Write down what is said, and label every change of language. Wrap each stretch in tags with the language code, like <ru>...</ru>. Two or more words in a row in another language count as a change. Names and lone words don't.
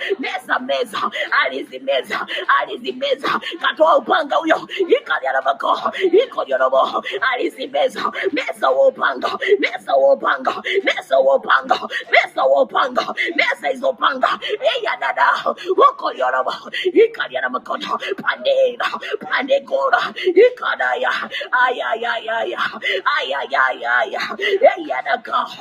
<sw>Meza, meza, alizimeza, alizimeza. Katoa upanga huyo, ikalianabako, ikolianobo, alizimeza, meza huo upanga, meza huo upanga, meza huo upanga, meza huo upanga, meza hizo upanga. Eya dada, ukolianobo, ikalianabakoto, pandegora, ikadaya, ayayayaya, ayayayaya, eya daka,</sw>